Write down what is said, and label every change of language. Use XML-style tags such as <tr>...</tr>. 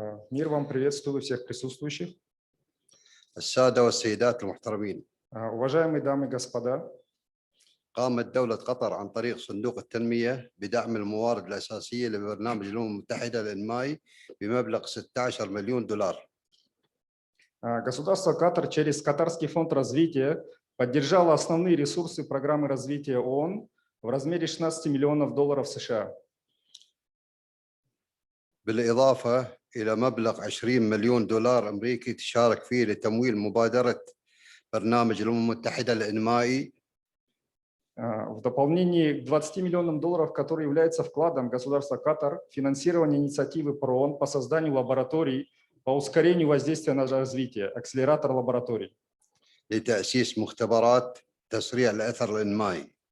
<ru>Мир вам, приветствую всех присутствующих.</ru> <ar>السادة والسيدات المحترمين.</ar> <ru>Уважаемые дамы и господа,</ru> <ar>قامت دولة قطر عن طريق صندوق التنمية بدعم الموارد الأساسية لبرنامج الأمم المتحدة الإنمائي بمبلغ 16 مليون دولار.</ar> <ru>государство Катар через Катарский фонд развития поддержало основные ресурсы программы развития ООН в размере 16 миллионов долларов США.</ru> <ar>بالإضافة إلى مبلغ 20 مليون دولار أمريكي تشارك فيه لتمويل مبادرة برنامج الأمم المتحدة الإنمائي.</ar> <ru>В дополнение к 20 миллионам долларов, который является вкладом государства Катар, финансирование инициативы ПРООН по созданию лабораторий по ускорению воздействия на развитие, акселератор лабораторий.</ru> <ar>لتأسيس مختبرات تسريع الأثر الإنمائي.</ar>